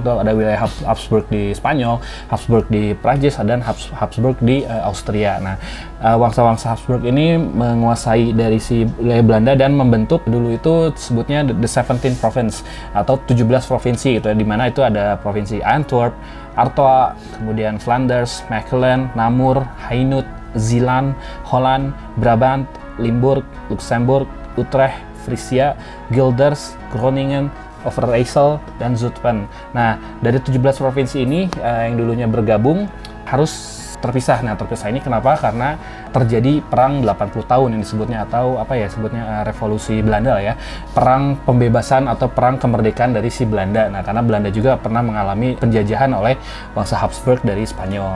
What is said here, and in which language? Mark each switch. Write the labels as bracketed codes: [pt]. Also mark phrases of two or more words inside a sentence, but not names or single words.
[id] Itu ada wilayah Habsburg di Spanyol, Habsburg di Prancis, dan Habsburg di Austria. Nah, bangsa-bangsa Habsburg ini menguasai dari si wilayah Belanda dan membentuk, dulu itu sebutnya [en] the 17 Province [id] atau 17 provinsi gitu ya, di mana itu ada provinsi Antwerp, Artois, kemudian Flanders, Mechelen, Namur, Hainaut, Zeeland, Holland, Brabant, Limburg, Luxembourg, Utrecht, Frisia, Guelders, Groningen, Overijssel, dan Zutphen. Nah, dari 17 provinsi ini yang dulunya bergabung harus terpisah. Nah, terpisah ini kenapa? Karena terjadi perang 80 tahun yang disebutnya, atau apa ya sebutnya, revolusi Belanda lah ya. Perang pembebasan atau perang kemerdekaan dari si Belanda. Nah, karena Belanda juga pernah mengalami penjajahan oleh bangsa Habsburg dari Spanyol.